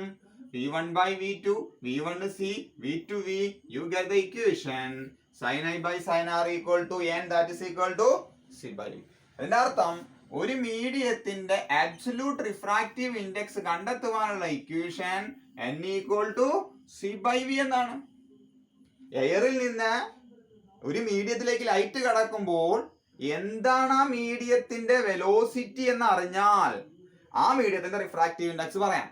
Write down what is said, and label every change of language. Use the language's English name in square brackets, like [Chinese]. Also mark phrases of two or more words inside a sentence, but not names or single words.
[English] v1 by v2, v1 c, v2 v. You get the equation sin I by sin R equal to n, that is equal to c by v. [Malayalam] അതിന്റെ അർത്ഥം ഒരു മീഡിയത്തിന്റെ [English] absolute refractive index [Malayalam] കണ്ടെത്തുവാനുള്ള [English] equation n equal to c by v [Malayalam] എന്നാണ്. എയറിൽ നിന്ന് ഒരു മീഡിയത്തിലേക്ക് ലൈറ്റ് കടക്കുമ്പോൾ എന്താണ് ആ മീഡിയത്തിന്റെ വെലോസിറ്റി എന്ന് അറിഞ്ഞാൽ ആ മീഡിയത്തിന്റെ [English] refractive index [Malayalam] പറയാം.